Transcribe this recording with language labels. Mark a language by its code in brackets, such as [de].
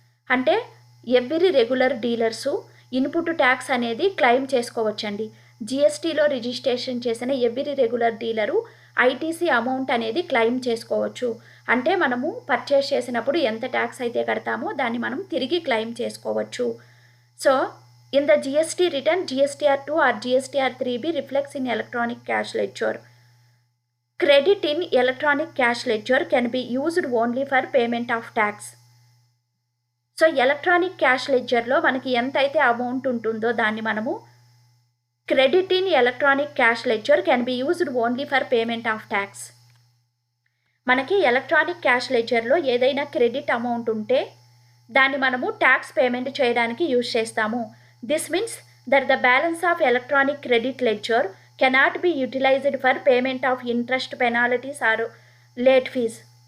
[te] అంటే every regular dealers input tax అనేది claim చేసుకోవచ్చండి. జిఎస్టీలో రిజిస్ట్రేషన్ చేసిన every regular dealer ITC amount అనేది క్లెయిమ్ చేసుకోవచ్చు. అంటే మనము పర్చేస్ చేసినప్పుడు ఎంత ట్యాక్స్ అయితే కడతామో దాన్ని మనం తిరిగి క్లెయిమ్ చేసుకోవచ్చు. [en] So in the GST return GSTR2 or GSTR3B reflects in electronic cash ledger. Credit in electronic cash ledger can be used only for payment of tax. [te] So electronic cash లెడ్జర్లో మనకి ఎంత అయితే amount ఉంటుందో దాన్ని మనము [en] Credit in electronic cash ledger can be used only for payment of tax. [te] మనకి electronic cash లెడ్జర్లో ఏదైనా credit amount ఉంటే దాన్ని మనము ట్యాక్స్ పేమెంట్ చేయడానికి యూజ్ చేస్తాము. [en] This means that the balance of electronic credit ledger cannot be utilised for payment of interest, penalties or late fees.